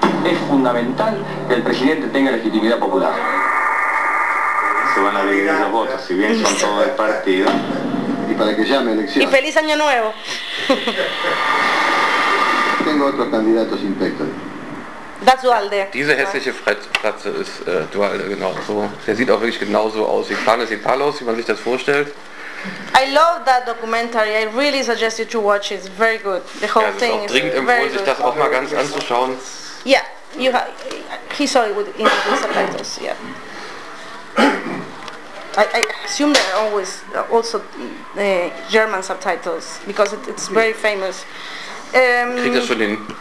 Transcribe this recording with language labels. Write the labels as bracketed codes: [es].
[es] Es fundamental que el presidente tenga legitimidad popular. Y feliz año nuevo. Tengo otros candidatos inspectores. [de] Das Duhalde. Diese hässliche Fratze ist Duhalde, genau so. Der sieht auch wirklich genauso aus wie Planes y Palos, wie man sich das vorstellt. [en] I love that documentary. I really suggest you to watch it. It's very good. The whole thing is very good. [de] Ja, dringend empfohlen, sich das auch mal ganz anzuschauen. [en] Yeah, he saw it in the subtitles. Yeah. I assume there are always also German subtitles, because it's very famous. [de] Kriegt das schon hin.